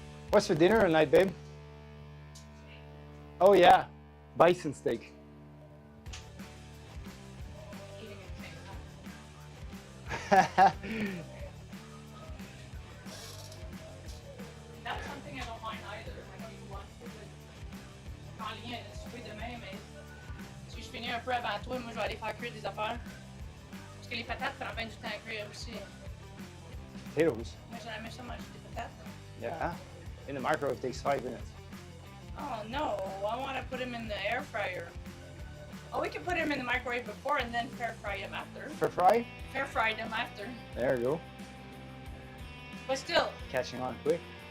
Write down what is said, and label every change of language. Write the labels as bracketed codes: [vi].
[en] What's for dinner tonight, babe? Oh yeah, bison steak. That's something I don't mind either. I know you want to [fr] en lien, si tu veux demain, mais si je finis un peu avant toi, moi je vais aller faire cuire des affaires. Parce que les patates prennent bien du temps à cuire aussi. [en] Potatoes. [fr] Moi j'aime ça manger des patates. [en] Yeah. In the microwave it takes 5 minutes. Oh no, I want to put them in the air fryer. Oh, we can put them in the microwave before and then fair fry them after. For fry? Fair fry them after. There you go. But still, Catching on quick.